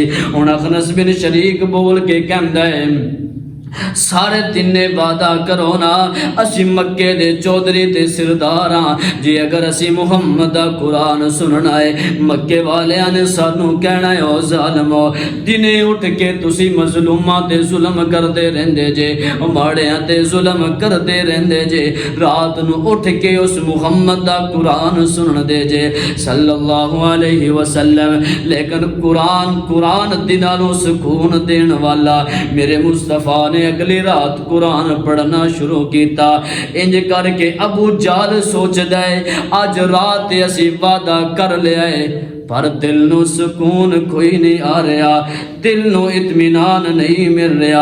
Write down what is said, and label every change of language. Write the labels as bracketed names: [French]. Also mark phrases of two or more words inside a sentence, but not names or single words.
[Punjabi] ਹੁਣ ਅਖ਼ਨਸ ਬਿਨ ਸ਼ਰੀਕ ਬੋਲ ਕੇ ਕਹਿੰਦਾ ਹੈ, ਸਾਰੇ ਤਿੰਨੇ ਵਾਅਦਾ ਕਰੋ ਨਾ, ਅਸੀਂ ਮੱਕੇ ਦੇ ਚੌਧਰੀ ਤੇ ਸਿਰਦਾਰ ਹਾਂ ਜੀ, ਅਗਰ ਅਸੀਂ ਮੁਹੰਮਦ ਦਾ ਕੁਰਾਨ ਸੁਣਨਾ ਹੈ। ਮੱਕੇ ਵਾਲਿਆਂ ਨੇ ਸਾਨੂੰ ਕਹਿਣਾ ਹੈ, ਓ ਜ਼ਾਲਮੋ, ਦਿਨੇ ਉੱਠ ਕੇ ਤੁਸੀਂ ਮਜ਼ਲੂਮਾਂ ਤੇ ਜ਼ੁਲਮ ਕਰਦੇ ਰਹਿੰਦੇ ਜੇ, ਮਾੜਿਆਂ ਤੇ ਜ਼ੁਲਮ ਕਰਦੇ ਰਹਿੰਦੇ ਜੇ, ਰਾਤ ਨੂੰ ਉੱਠ ਕੇ ਉਸ ਮੁਹੰਮਦ ਦਾ ਕੁਰਾਨ ਸੁਣਦੇ ਜੇ [Arabic] صلى الله عليه وسلم. [Punjabi] ਲੇਕਿਨ ਕੁਰਾਨ ਦਿਲਾਂ ਨੂੰ ਸੁਕੂਨ ਦੇਣ ਵਾਲਾ ਮੇਰੇ ਮੁਸਤਫ਼ਾ ਨੇ ਅਗਲੀ ਰਾਤ ਕੁਰਾਨ ਪੜ੍ਹਨਾ ਸ਼ੁਰੂ ਕੀਤਾ। ਇੰਜ ਕਰਕੇ ਅਬੂ ਜਹਿਲ ਸੋਚਦਾ ਹੈ, ਅੱਜ ਰਾਤ ਅਸੀਂ ਵਾਅਦਾ ਕਰ ਲਿਆ ਹੈ, ਪਰ ਦਿਲ ਨੂੰ ਸੁਕੂਨ ਕੋਈ ਨਹੀਂ ਆ ਰਿਹਾ, ਦਿਲ ਨੂੰ ਇਤਮੀਨਾਨ ਨਹੀਂ ਮਿਲ ਰਿਹਾ।